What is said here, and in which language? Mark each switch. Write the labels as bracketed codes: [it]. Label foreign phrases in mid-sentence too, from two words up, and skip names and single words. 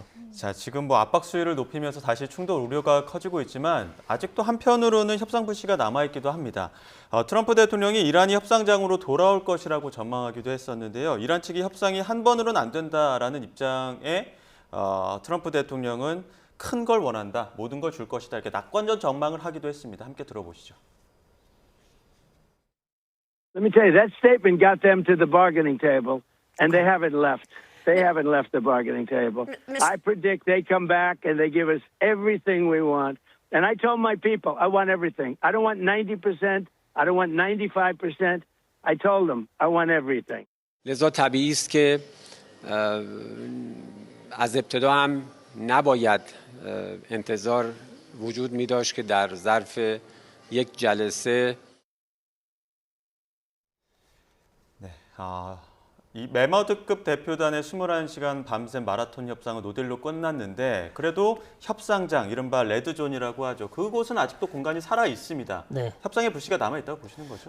[ko] 자, 지금 뭐 압박 수위를 높이면서 다시 충돌 우려가 커지고 있지만 아직도 한편으로는 협상 불씨가 남아있기도 합니다. 트럼프 대통령이 이란이 협상장으로 돌아올 것이라고 전망하기도 했었는데요. 이란 측이 협상이 한 번으로는 안 된다라는 입장에 트럼프 대통령은 큰 걸 원한다, 모든 걸 줄 것이다 이렇게 낙관전 전망을 하기도 했습니다. 함께 들어보시죠. [en] Let me tell you, that statement got them to the bargaining table, and they haven't left. They haven't left the bargaining table. I predict they come back and they give us everything we want. And I told my people, I want everything. I don't want 90%. I don't want 95%. I told them, I want everything. [fa] لذا طبیعی است که از ابتدا هم نباید انتظار وجود می داشت که در ظرف یک جلسه [ko] 이 메머드급 대표단의 21시간 밤샘 마라톤 협상은 노딜로 끝났는데 그래도 협상장, 이른바 레드존이라고 하죠. 그곳은 아직도 공간이 살아 있습니다. 네. 협상의 불씨가 남아있다고 보시는 거죠?